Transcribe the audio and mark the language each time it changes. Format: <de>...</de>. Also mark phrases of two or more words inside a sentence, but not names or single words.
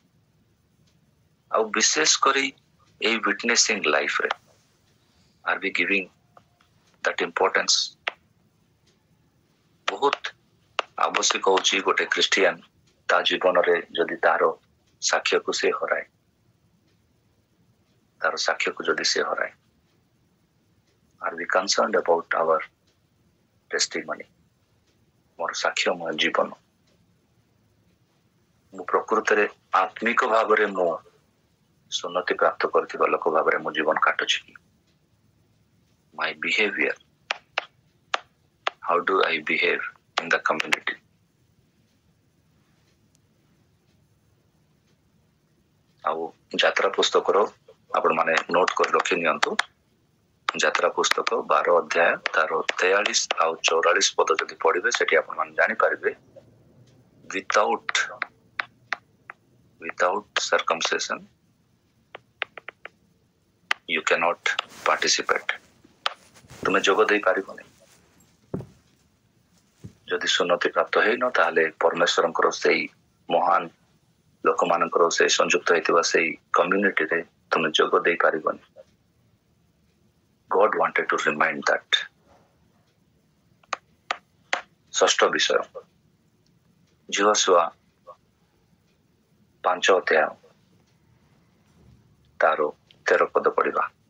<or>ଆଉ ବିଶେଷ କରି ଏଇ ୱିଟନେସିଂ ଲାଇଫରେ</or> <en>are we giving that importance?</en> <or>ବହୁତ ଆବଶ୍ୟକ ହଉଛି ଗୋଟେ ଖ୍ରୀଷ୍ଟିଆନ ତା ଜୀବନରେ ଯଦି ତାର ସାକ୍ଷ୍ୟକୁ ସେ ହରାଏ,</or> <en>Are we concerned about our testimony?</en> <or>ମୋର ସାକ୍ଷ୍ୟମୟ ଜୀବନ, ମୁଁ ପ୍ରକୃତରେ ଆତ୍ମିକ ଭାବରେ ମୁଁ ସୁନ୍ନତି ପ୍ରାପ୍ତ କରିଥିବା ଲୋକ ଭାବରେ ମୁଁ ଜୀବନ କାଟୁଛି କି?</or> <en>My behavior, how do I behave in the community?</en> <or>ଆଉ ଯାତ୍ରା ପୁସ୍ତକର ଆପଣ ମାନେ ନୋଟ କରି ରଖି ନିଅନ୍ତୁ। ଯାତ୍ରା ପୁସ୍ତକ 12 ଅଧ୍ୟାୟ ତାର 43 ଆଉ 44 ପଦ ଯଦି ପଢିବେ, ସେଠି ଆପଣ ମାନେ ଜାଣିପାରିବେ</or> <en>without circumcision you cannot participate.</en> <or>ତୁମେ ଯୋଗ ଦେଇ ପାରିବନି। ଯଦି ସୁନ୍ନତି ପ୍ରାପ୍ତ ହେଇନ, ତାହେଲେ ପରମେଶ୍ୱରଙ୍କର ସେଇ ମହାନ ଲୋକମାନଙ୍କର ସେ ସଂଯୁକ୍ତ ହେଇଥିବା ସେଇ କମ୍ୟୁନିଟିରେ ତୁମେ ଯୋଗ ଦେଇ ପାରିବନି।</or> <en>God wanted to remind that.</en> <or>ଷଷ୍ଠ ବିଷୟ, ଯହୋଶୁଆ 5 ଅଧ୍ୟାୟ ତାର 13 ପଦ ପଢିବା।</or>